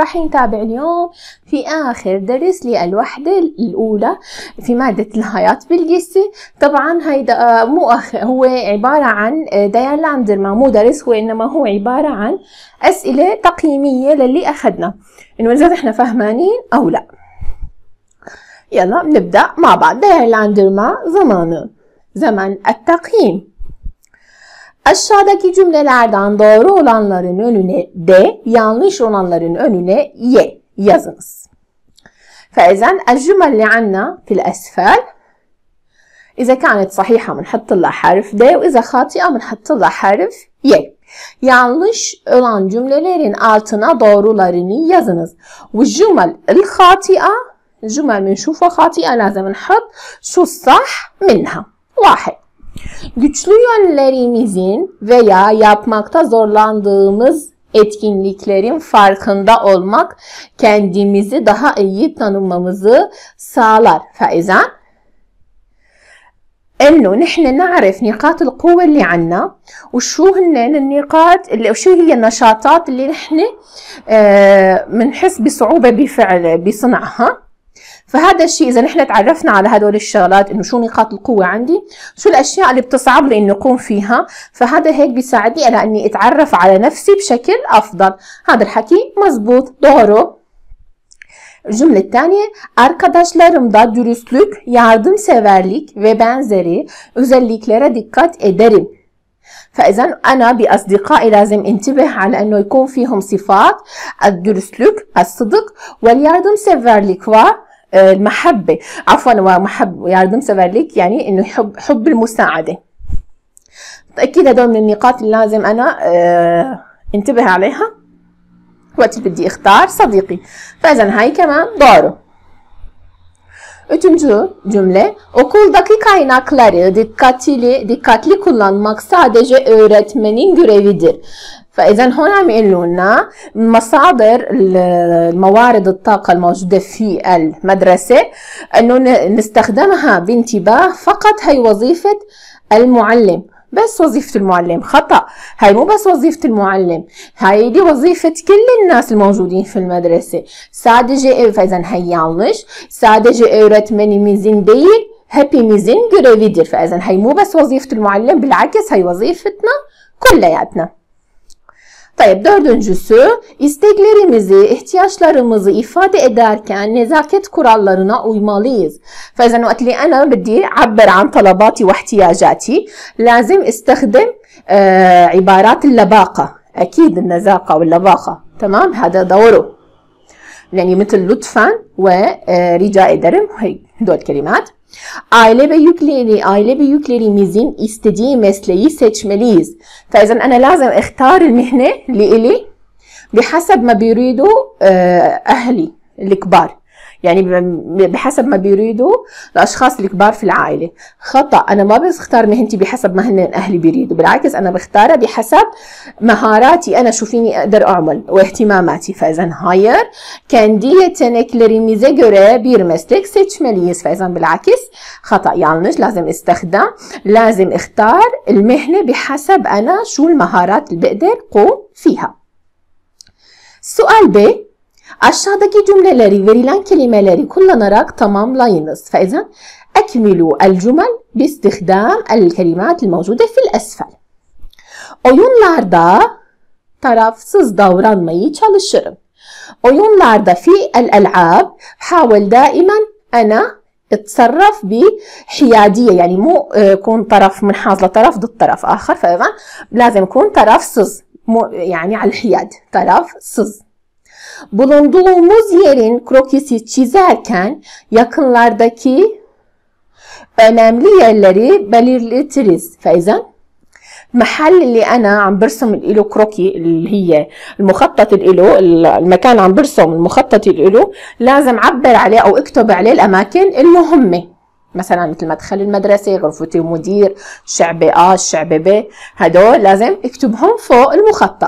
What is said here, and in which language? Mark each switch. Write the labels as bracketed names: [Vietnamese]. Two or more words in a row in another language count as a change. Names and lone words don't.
[Arabic] راح نتابع اليوم في آخر درس للوحدة الأولى في مادة الحياة بالجسم. طبعا هيدا هو عبارة عن ديال لاندرما، مو درس هو، إنما هو عبارة عن أسئلة تقييمية للي أخذنا، إنه إذا إحنا فهمانين أو لا. يلا نبدأ مع بعض. ديال لاندرما zaman التقييم. [Turkish] Aşağıdaki cümlelerden doğru olanların önüne D, yanlış olanların önüne Y yazınız. [Arabic] فإذا الجمل اللي عنا في الأسفل إذا كانت صحيحة بنحط لها حرف D وإذا خاطئة بنحط لها حرف Y. [Turkish] Yanlış olan cümlelerin altına doğrularını yazınız. [Arabic] والجمل الخاطئة الجمل بنشوفها خاطئة لازم نحط شو الصح منها. واحد. [Turkish] Güçlü yönlerimizin veya yapmakta zorlandığımız etkinliklerin farkında olmak kendimizi daha iyi tanımamızı sağlar. [Arabic] فإذا إنه نحن نعرف نقاط القوة اللي عنا وشو هن النقاط اللي وشو هي النشاطات اللي نحن بنحس بصعوبة بصنعها. فهذا الشيء إذا نحن تعرفنا على هدول الشغلات، إنه شو نقاط القوة عندي، شو الأشياء اللي بتصعب لي إني أقوم فيها، فهذا هيك بيساعدني على إني أتعرف على نفسي بشكل أفضل. هذا الحكي مزبوط، [Turkish] doğru. [Arabic] الجملة الثانية [Turkish] arkadaşlarımda dürüstlük, yardımseverlik ve benzeri özelliklere dikkat ederim. [Arabic] فإذا أنا بأصدقائي لازم انتبه على أنه يكون فيهم صفات الدرسلك، الصدق والياردمسيفرليك والمحبة، عفوا ياردمسيفرليك يعني إنه حب المساعدة. أكيد هدول من النقاط اللي لازم أنا انتبه عليها وقت اللي بدي اختار صديقي. فإذا هاي كمان doğru. [Turkish] Üçüncü cümle, okuldaki kaynakları dikkatli kullanmak sadece öğretmenin görevidir. [Arabic] فإذا هون عم يقولوا لنا مصادر الموارد الطاقة الموجودة في المدرسة أنه نستخدمها بانتباه فقط. هي وظيفة المعلم، بس وظيفة المعلم. خطأ، هاي مو بس وظيفة المعلم، هاي دي وظيفة كل الناس الموجودين في المدرسة. Sadece فإذا هي yanlış. [Turkish] Sadece öğretmenimizin değil, hepimizin görevidir. [Arabic] فإذا هي مو بس وظيفة المعلم، بالعكس هي وظيفتنا كلياتنا. [Turkish] طيب dördüncüsü, isteklerimizi, ihtiyaçlarımızı ifade ederken nezaket kurallarına uymalıyız. [Arabic] فإذا وقت اللي أنا بدي أعبر عن طلباتي واحتياجاتي لازم استخدم عبارات اللباقة. أكيد النزاقة واللباقة، تمام، هذا دوره. يعني مثل لطفا ورجاء ederim، هي دول كلمات. [Turkish] Aile büyüklerimizin istediği mesleği seçmeliyiz. [Arabic] فإذا أنا لازم اختار المهنة اللي إلي بحسب ما بيريدوا أهلي الكبار، يعني بحسب ما بيريدوا الأشخاص الكبار في العائلة. خطأ، أنا ما بختار مهنتي بحسب ما هن أهلي بيريدوا، بالعكس أنا بختارها بحسب مهاراتي أنا، شو فيني أقدر أعمل واهتماماتي. [Turkish] فإذا hayır، kendi yeteneklerimize göre bir meslek seçmeliyiz. [Arabic] فإذا بالعكس خطأ، yanlış. لازم استخدم، لازم اختار المهنة بحسب أنا شو المهارات اللي بقدر قوم فيها. السؤال B. [Turkish] Aşağıdaki cümleleri verilen kelimeleri kullanarak tamamlayınız. [Arabic] فإذا أكملوا الجمل باستخدام الكلمات الموجودة في الأسفل. [Turkish] Oyunlarda tarafsız davranmayı çalışırım. [Arabic] Oyunlarda في الألعاب حاول دائما أنا اتصرف بحيادية، يعني مو كون طرف منحاز لطرف ضد طرف آخر. فإذا لازم يكون tarafsız، يعني على الحياد، [Turkish] tarafsız. Bulunduğumuz yerin krokisi çizerken yakınlardaki önemli yerleri belirletiriz. [Arabic] فإذا المحل اللي أنا عم برسم له كروكي اللي هي المخطط له، المكان عم برسم المخطط له، لازم أعبر عليه أو أكتب عليه الأماكن المهمة، مثلا مثل مدخل المدرسة، غرفة المدير، شعبة A، شعبة B، هدول لازم أكتبهم فوق المخطط.